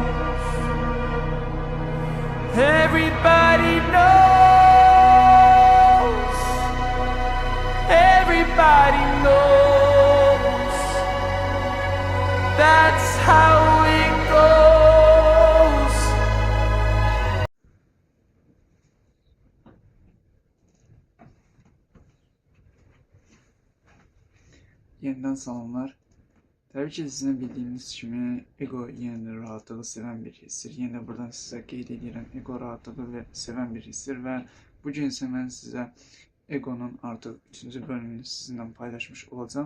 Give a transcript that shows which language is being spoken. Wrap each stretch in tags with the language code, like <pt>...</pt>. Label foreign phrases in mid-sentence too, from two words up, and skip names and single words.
<en>Everybody knows. Everybody knows. That's how it goes.</en> <az>Yeniden salamlar. Təbii ki, sizin bildiyiniz kimi ego yenə rahatlığı sevən bir hissdir. Yenə buradan sizə qeyd edirəm, ego rahatlığı və sevən bir hissdir və bugün isə mən sizə egonun artıq 3-cü bölümünü sizinlə paylaşmış olacağım.</az>